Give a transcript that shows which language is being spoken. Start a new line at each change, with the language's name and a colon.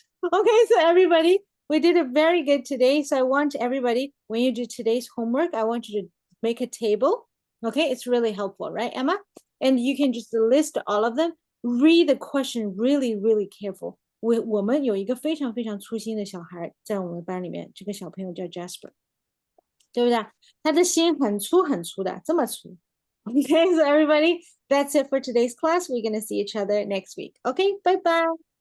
English: Okay, so everybody, we did it very good today. So I want everybody, when you do today's homework, I want you to make a table. Okay, it's really helpful, right, Emma? And you can just list all of them. Read the question really, really careful.
Chinese: 我们有一个非常非常粗心的小孩在我们班里面，这个小朋友叫 Jasper， 对不对？他的心很粗很粗的，这么粗。
English: Okay, so everybody, that's it for today's class. We're going to see each other next week. Okay, bye-bye.